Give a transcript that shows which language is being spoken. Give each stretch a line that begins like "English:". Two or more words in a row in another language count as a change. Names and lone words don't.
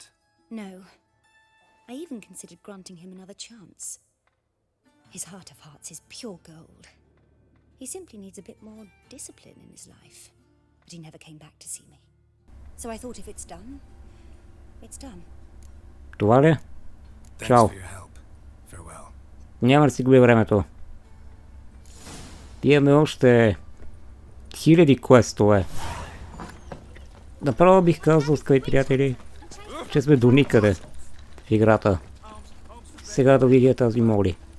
English: No. I even considered granting him another chance. His heart of hearts is pure gold. He simply needs a bit more discipline in his life. But he never came back to see me. So I thought if it's done, it's done.
Bulgarian: Това ли?
English: Thanks
Bulgarian: Чао.
English: for your help. Farewell.
Bulgarian: Няма да си губи времето. Имаме още хиляди квестове. Направо бих казал, скъпи приятели, че сме до никъде в играта. Сега да видя тази моли.